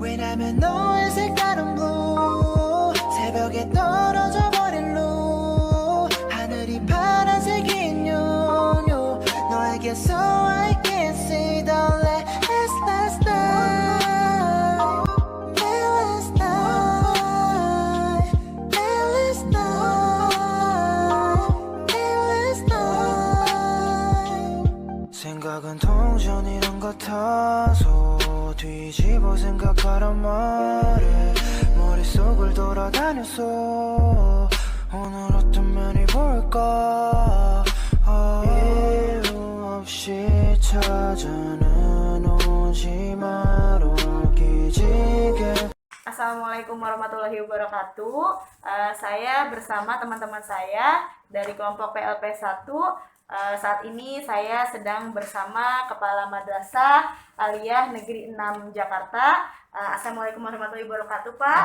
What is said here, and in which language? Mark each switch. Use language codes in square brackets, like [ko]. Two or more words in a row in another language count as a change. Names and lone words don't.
[ko] 바라보자면 너의 색다른 blue 새벽에 떨어져 버린 blue 하늘이 파란색인 요요 너에게서 [en] I can see the last night last night last night last night [ko] 생각은 동전이란 같아서 뒤집어 생각하란 말에 머릿속을 돌아다녔어 오늘 어떤 면이 볼까 이유 없이 찾아는 오지 마라 기지개. [ar] السلام عليكم ورحمة الله وبركاته. [id] Saya bersama teman-teman saya dari kelompok PLP 1. Saat ini saya sedang bersama Kepala Madrasah Aliyah Negeri 6 Jakarta. [ar] السلام عليكم ورحمة الله وبركاته, [id] Pak.